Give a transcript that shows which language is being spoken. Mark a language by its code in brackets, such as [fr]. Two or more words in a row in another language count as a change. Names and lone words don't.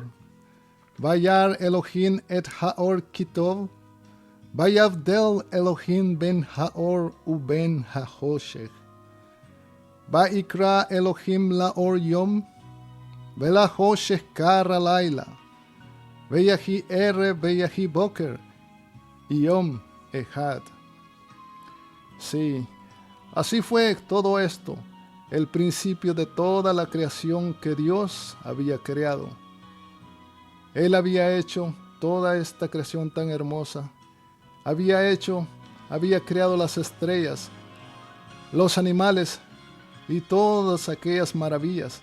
[he] וירא אלהים את האור כי טוב ויבדל אלהים בין האור ובין החשך. ויקרא אלהים לאור יום ולחשך קרא לילה ויהי ערב ויהי בקר יום אחד. [es] Sí, así fue todo esto, el principio de toda la creación que Dios había creado. Él había hecho toda esta creación tan hermosa. Había creado las estrellas, los animales y todas aquellas maravillas.